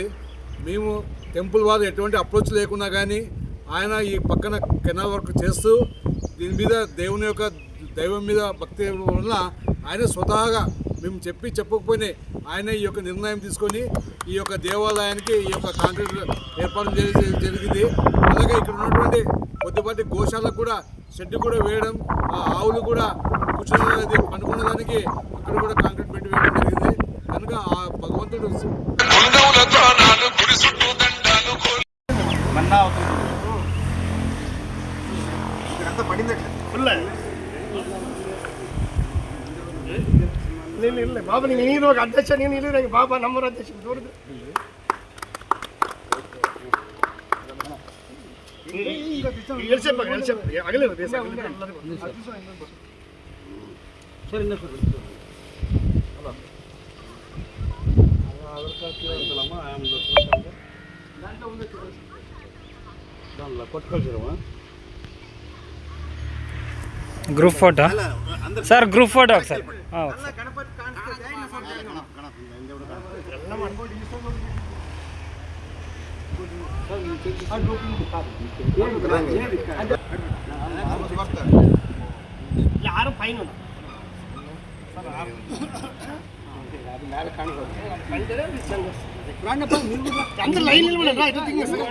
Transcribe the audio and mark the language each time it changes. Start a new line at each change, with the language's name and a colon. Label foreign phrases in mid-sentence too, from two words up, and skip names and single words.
Telugu: మేము టెంపుల్ వారు ఎటువంటి అప్రోచ్ లేకున్నా కానీ ఆయన ఈ పక్కన కెనాల్ వర్క్ చేస్తూ దీని మీద దైవం మీద భక్తి వల్ల ఆయన స్వతహాగా మేము చెప్పకపోయినా ఆయన ఈ యొక్క నిర్ణయం తీసుకొని ఈ యొక్క దేవాలయానికి ఈ యొక్క కాంక్రీట్ ఏర్పాటు జరిగింది. అలాగే ఇక్కడ ఉన్నటువంటి కొద్దిపాటి గోశాలకు కూడా షెడ్ కూడా వేయడం, ఆవులు కూడా కూర్చునేది పండుకునేదానికి అక్కడ కూడా కాంక్రీట్ బెడ్ వేయడం జరిగింది. కనుక ఆ భగవంతుడు
Kannada: ಇಲ್ಲ ಬಾಬಾ ನೀನು ಅಧ್ಯಕ್ಷ ನೀನು ಇಲ್ಲ ಬಾಬಾ ನಮ್ಮೂರ ಅಧ್ಯಕ್ಷ ದೂರದ್ದು ಆಗಲೇ కొట్టుకొచ్చారమ్మా
English: group photo
Telugu: సార్,
English: group photo
Telugu: ఒకసారి.
Kannada: ಯಾರು ಫೈನ್
Telugu: అందరు లైన్ నిలబడండి రా, ఎటు